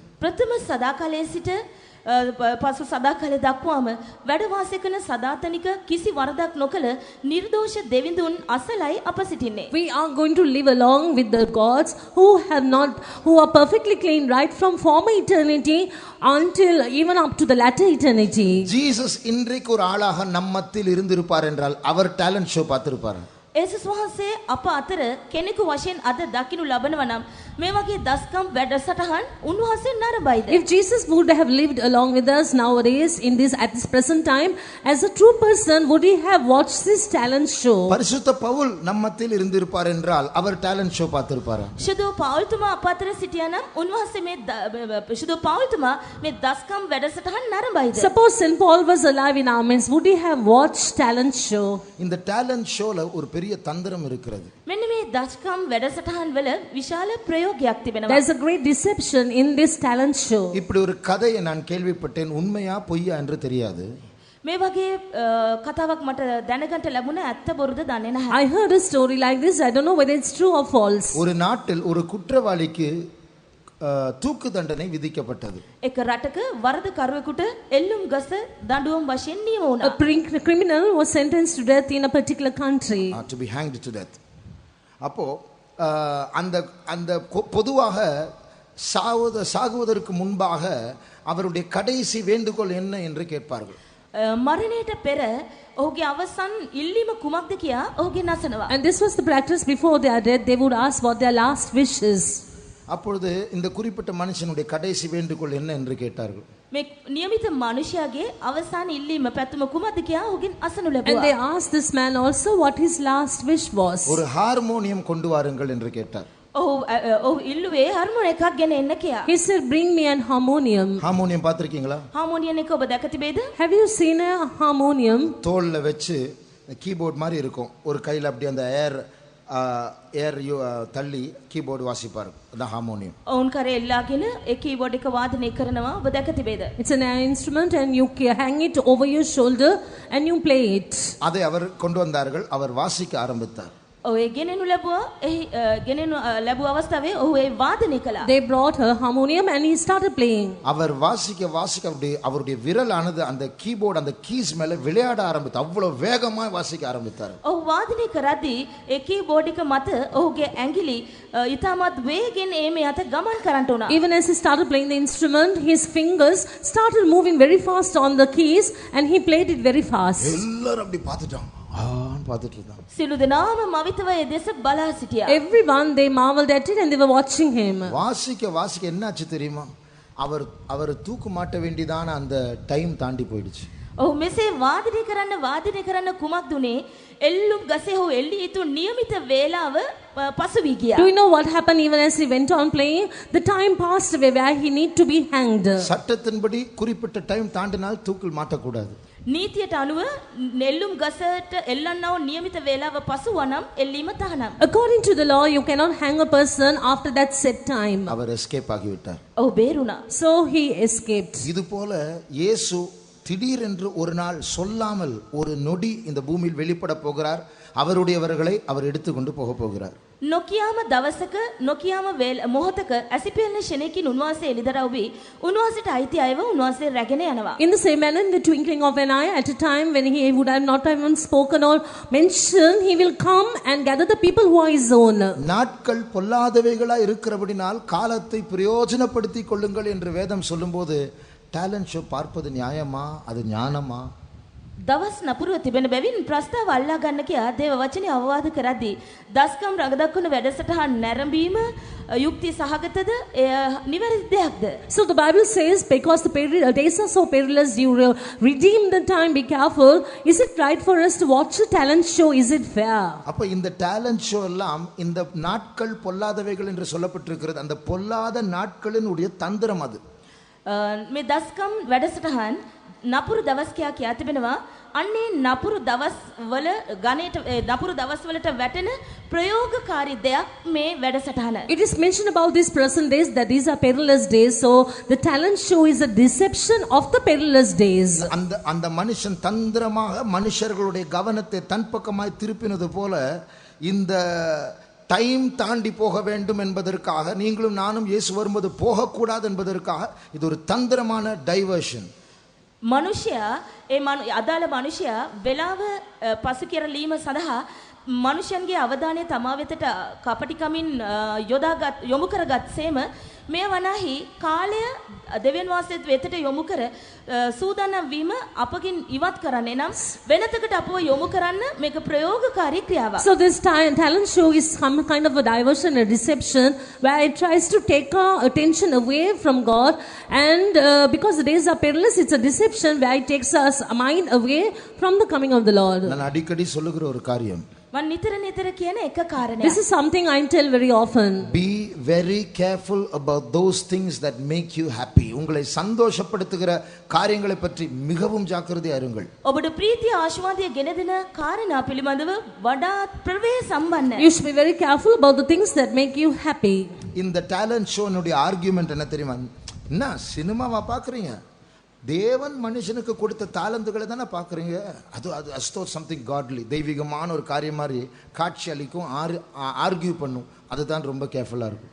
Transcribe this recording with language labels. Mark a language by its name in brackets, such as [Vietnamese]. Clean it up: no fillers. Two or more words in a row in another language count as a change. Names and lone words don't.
[Sinhala] ප්‍රථම සදාකාලයේ සිට පසු සදාකාලය දක්වාම වැඩ වාසය කරන සදාතනික කිසි වරදක් නොකළ නිර්දෝෂ දෙවිඳුන් අසලයි අප සිටින්නේ. [English] We are going to live along with the gods who are perfectly clean right from former eternity until even up to the latter eternity. [Tamil] Jesus இன்றைக்கு ஒரு ஆளாக நம்மத்தில் இருந்திருப்பார் என்றால் அவர் [English] talent show [Tamil] பார்த்திருப்பார். [Sinhala] ඒසුස් වහන්සේ අප අතර කෙනෙකු වශයෙන් අද දකින්නු ලබනවා නම් මේ වගේ දස්කම් වැඩසටහන් උන්වහන්සේ නරඹයිද? [English] If Jesus would have lived along with us nowadays at this present time as a true person, would he have watched this talent show? [Tamil] பரிசுத்த பவுல் நம்மத்தில் இருந்திருப்பார் என்றால் அவர் [English] talent show [Tamil] பார்த்திருப்பார். [Sinhala] ශුද්ධ පෞල්තුමා අප අතර සිටියා නම් උන්වහන්සේ මේ ශුද්ධ පෞල්තුමා මේ දස්කම් වැඩසටහන් නරඹයිද? [English] Suppose St. Paul was alive in our midst, would he have watched talent show? [Tamil] இந்த [English] talent showல [Tamil] ஒரு பெரிய தந்திரம் இருக்கிறது. [Sinhala] මෙන්න මේ දස්කම් වැඩසටහන් වල විශාල ප්‍රයෝගයක් තිබෙනවා. [English] There's a great deception in this talent show. [Tamil] இப்படி ஒரு கதையை நான் கேள்விப்பட்டேன், உண்மையா பொய்யா என்று தெரியாது. [Sinhala] මේ වගේ කතාවක් මට දැනගන්න ලැබුණා, ඇත්ත බොරුද දන්නේ නැහැ. [English] I heard a story like this. I don't know whether it's true or false. [Tamil] ஒரு நாட்டில் ஒரு குற்றவாளிக்கு தூக்கு தண்டனை விதிக்கப்பட்டது. [Sinhala] එක රටක වරදකරුවෙකුට එල්ලුම් ගස දඬුවම් වශයෙන් නියම වුණා. [English] A criminal was sentenced to death in a particular country. To be hanged to death. [Tamil] அப்போ அந்த அந்த பொதுவாக சாகுவதற்கு முன்பாக அவருடைய கடைசி வேண்டுகோள் என்ன என்று கேட்பார்கள். [Sinhala] මරණයට පෙර ඔහුගේ අවසන් ඉල්ලීම කුමක්ද කියා ඔහුගෙන් අසනවා. [English] And this was the practice before their death. They would ask what their last wish is. [Tamil] அப்பொழுது இந்த குறிப்பிட்ட மனுஷனுடைய கடைசி வேண்டுகோள் என்ன என்று கேட்டார்கள். [Sinhala] මේ නියමිත මනුෂයාගේ අවසාන ඉල්ලීම පැතුම කුමක්ද කියා ඔහුගෙන් අසනු ලැබුවා. [English] And they asked this man also what his last wish was. [Tamil] ஒரு ஹார்மோனியம் கொண்டு வாருங்கள் என்று கேட்டார். [Sinhala] ඔහු ඉල්ලුවේ හාர்මෝනියම් එකක් ගෙන එන්න කියා. [English] He said, bring me an harmonium. [Tamil] ஹார்மோனியம் பார்த்திருக்கீங்களா? [Sinhala] හාர்මෝනියම් එක ඔබ දැක තිබේද? [English] Have you seen a harmonium? [Tamil] தோல்ல வச்சு கீபோர்ட் மாதிரி இருக்கும், ஒரு கையில் அப்படி அந்த ஏர் தள்ளி கீபோர்டு வாசிப்பார், அதான் ஹார்மோனியம். [Sinhala] ඔවුන් කරේ එල්ලාගෙන ඒ කීබෝඩ් එක වාදනය කරනවා, ඔබ දැක තිබේද? [English] It's an instrument and you hang it over your shoulder and you play it. [Tamil] அதை அவர் கொண்டு வந்தார்கள், அவர் வாசிக்க ஆரம்பித்தார். [Sinhala] ඔය ගෙනෙනු ලැබුවා, එහි ගෙනෙනු ලැබුව අවස්ථාවේ ඔහු ඒ වාදනය කළා. [English] They brought her harmonium and he started playing. [Tamil] அவர் வாசிக்க அவருடைய விரலானது அந்த கீபோர்டு அந்த கீஸ் மேல விளையாட ஆரம்பித்தார், அவ்வளவு வேகமா வாசிக்க ஆரம்பித்தார். [Sinhala] ඔහු වාදනය කරද්දී ඒ කීබෝඩ් එක මත ඔහුගේ ඇඟිලි ඉතාමත් වේගෙන් මේ අත ගමන් කරන්නට උනා. [English] Even as he started playing the instrument, his fingers started moving very fast on the keys and he played it very fast. [Tamil] எல்லாரும் அப்படி பார்த்துட்டாங்க, பார்த்துட்டு இருந்தாங்க. [Sinhala] සියලු දෙනාම මවිතව ඒ දෙස බලා සිටියා. [English] Everyone, they marveled at it and they were watching him. [Tamil] வாசிக்க என்னாச்சு தெரியுமா? அவர் தூக்கு மாட்ட வேண்டியதான அந்த டைம் தாண்டி போயிடுச்சு. [Sinhala] ඔහු මෙසේ වාදනය කරන්න කුමක්ද උනේ? එල්ලුම් ගසේ ඔහු එල්ලී යුතු නියමිත වේලාව පසු වී ගියා. [English] Do you know what happened even as he went on playing? The time passed away where he need to be hanged. [Tamil] சட்டத்தின்படி குறிப்பிட்ட டைம் தாண்டினால் தூக்கில் மாட்டக்கூடாது. [Sinhala] නීතියට අනුව එල්ලුම් ගසට එල්ලන්නව නියමිත වේලාව පසු වනම් එල්ලීම තහනම්. [English] According to the law, you cannot hang a person after that set time. [Tamil] அவர் எஸ்கேப் ஆகிவிட்டார். [Sinhala] ඔහු බේරුණා. [English] So he escaped. [Tamil] இது போல இயேசு திடீரென்று ஒரு நாள் சொல்லாமல் ஒரு நொடி இந்த பூமியில் வெளிப்பட போகிறார். அவருடையவர்களை அவர் எடுத்துக்கொண்டு போக போகிறார். [Sinhala] නොකියාම දවසක නොකියාම මොහොතක ඇසිපෙල්න ෂණයකින් උන්වහන්සේ එළිදරව් වී උන්වහන්සේට අයිති අයව උන්වහන්සේ රැගෙන යනවා. [English] In the same manner, in the twinkling of an eye, at a time when he would have not even spoken or mentioned, he will come and gather the people who are his own. [Tamil] நாட்கள் பொல்லாதவைகளாய் இருக்கிறபடினால் காலத்தை பிரயோஜனப்படுத்திக் கொள்ளுங்கள் என்று வேதம் சொல்லும்போது [English] talent show [Tamil] பார்ப்பது நியாயமா, அது ஞானமா? [Sinhala] දවස් නපුරුව තිබෙන බැවින් ප්‍රස්තාව අල්ලා ගන්න කියා දේව වචනේ අවවාද කරද්දී දස්කම් රඟදක්වන වැඩසටහන් නැරඹීම යුක්ති සහගතද නිවැරදි දෙයක්ද? [English] So the Bible says, because the days are so perilous, you redeem the time, be careful. Is it right for us to watch a talent show? Is it fair? [Tamil] அப்ப இந்த [English] talent show [Tamil] எல்லாம் இந்த நாட்கள் பொல்லாதவைகள் என்று சொல்லப்பட்டிருக்கிறது. அந்த பொல்லாத நாட்களினுடைய தந்திரம் அது. [Sinhala] මේ දස්කම් වැඩසටහන් නපුරු දවස් කියා තිබෙනවා. අන්නේ නපුරු දවස් වල ගණයට නපුරු දවස් වලට වැටෙන ප්‍රයෝගකාරී දෙයක් මේ වැඩසටහන. [English] It is mentioned about these present days that these are perilous days. So the talent show is a deception of the perilous days. [Tamil] அந்த மனுஷன் தந்திரமாக மனுஷர்களுடைய கவனத்தை தன் பக்கமாய் திருப்பினது போல இந்த டைம் தாண்டி போக வேண்டும் என்பதற்காக நீங்களும் நானும் இயேசு வரும்போது போகக்கூடாது என்பதற்காக இது ஒரு தந்திரமான டைவர்ஷன். [Sinhala] මනුෂ්‍යයා අදාළ මනුෂ්‍යයා වෙලාව පසු කරලීම සඳහා මනුෂ්‍යන්ගේ අවධානය තමා වෙතට කපටිකමින් යොමු කරගත්සේම මේ වනාහි කාලය දෙවියන් වහන්සේ වෙතට යොමු කර සූදානම් වීම අපකින් ඉවත් කරන්නේ නම් වෙනතකට අපව යොමු කරන්න මේක ප්‍රයෝගකාරී ක්‍රියාවක්. [English] So this talent show is some kind of a diversion, a deception, where it tries to take our attention away from God, and because the days are perilous, it's a deception where it takes us mind away from the coming of the Lord. [Tamil] நான் அடிக்கடி சொல்லுகிற ஒரு காரியம், [Sinhala] මම නිතර කියන එක කාරණයක්. [English] This is something I tell very often. Be very careful about those things that make you happy. [Tamil] உங்களை சந்தோஷப்படுத்துகிற காரியங்களை பற்றி மிகவும் ஜாக்கிரதையா இருங்கள். [Sinhala] ඔබට ප්‍රීතිය ආශිර්වාදය ගෙන දෙන කාරණා පිළිබඳව වඩාත් ප්‍රවේශ සම්බන්ධයි. [English] You should be very careful about the things that make you happy. [Tamil] இந்த [English] talent showனுடைய argument [Tamil] என்ன தெரியுமா? என்ன சினிமாவா பார்க்குறீங்க? தேவன் மனுஷனுக்கு கொடுத்த தாளந்துகளை தானே பார்க்குறீங்க. அது [English] as though something godly, [Tamil] தெய்வீகமான ஒரு காரியம் மாதிரி காட்சி அளிக்கும், ஆர்கியூ பண்ணும். அதுதான் ரொம்ப கேர்ஃபுல்லாக இருக்கும்.